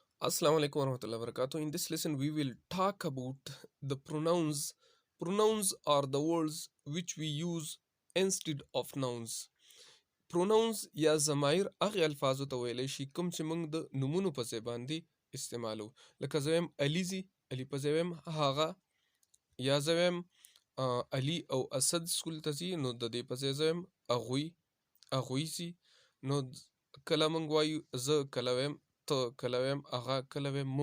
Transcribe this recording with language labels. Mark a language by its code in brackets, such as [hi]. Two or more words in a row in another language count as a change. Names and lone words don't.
[ar] السلام عليكم ورحمة الله وبركاته. [en] In this lesson, we will talk about the pronouns. Pronouns are the words which we use instead of nouns. [ps] Pronouns یا ضمایر هغه الفاظو ته ویلی شي کوم چې موږ د نومونو په ځای باندې استعمالو. لکه زه ویم علي ځي، علي په ځای ویم هغه، یا زه ویم علي او اسد سکول ته ځي، نو د دې په ځای زه ویم هغوی، هغوی ځي. نو کله موږ وایو زه، کله ویم ته، کله ویم هغه، کله ویم موږ.